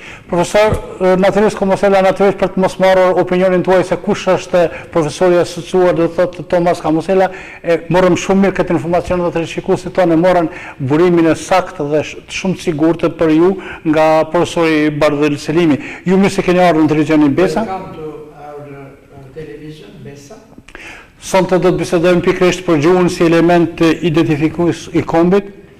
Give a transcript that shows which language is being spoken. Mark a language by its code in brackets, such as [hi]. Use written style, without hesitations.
[sq] Profesor, natyrisht Kamusela, natyrisht për të mos marrë opinionin tuaj se kush është profesori asociuar, do të thotë Thomas Kamusela, morëm shumë mirë këtë informacion dhe të shikuesit tonë morën burimin e saktë dhe shumë të sigurt për ju nga profesori Bardhyl Selimi. Ju mirë se keni ardhur në televizionin Besa. [en] Welcome to our television Besa. [sq] Sonte do të bisedojmë pikërisht për gjuhën si element identifikues i kombit.